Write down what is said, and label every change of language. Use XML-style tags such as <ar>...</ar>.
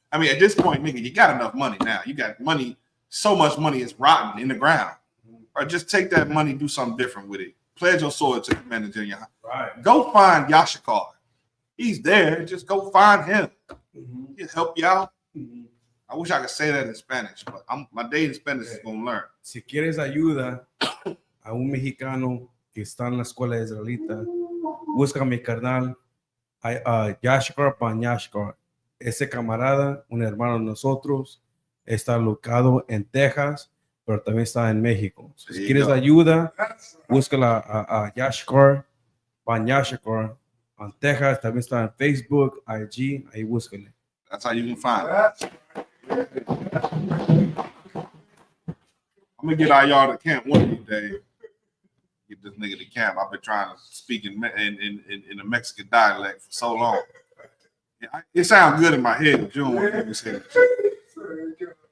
<en>I mean, at this point, nigga, you got enough money now. You got money. So much money is rotten in the ground. Or just take that money, do something different with it. Pledge your sword to the manager. Right. Go find Yashikar. He's there. Just go find him. He'll help you out. I wish I could say that in Spanish, but my day in Spanish is going to learn.</en> <es>Si quieres ayuda a un mexicano que está en la escuela israelita, busca a mi carnal, Yashkar Panyashkar. Ese camarada, un hermano de nosotros, está locado en Texas, pero también está en México. Si quieres ayuda, búscala a Yashkar Panyashkar en Texas, también está en Facebook, IG, ahí búscale.</es> <en>That's how you can find it. I'm gonna get all y'all to camp one of these days. Get this nigga to camp. I've been trying to speak in a Mexican dialect for so long. It sounds good in my head, but you don't want to say that.</en>